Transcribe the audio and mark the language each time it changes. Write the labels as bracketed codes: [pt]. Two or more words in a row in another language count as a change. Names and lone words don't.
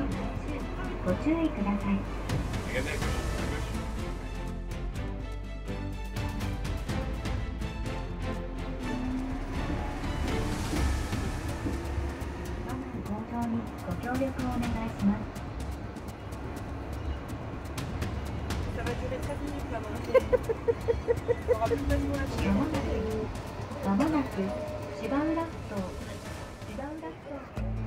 [ja] ご注意ください。搭乗にご協力をお願いします。 [fr] Ça va durer 13 minutes là maintenant. On aura plus d'animation. [ja] まもなく芝浦ふ頭。芝浦ふ頭。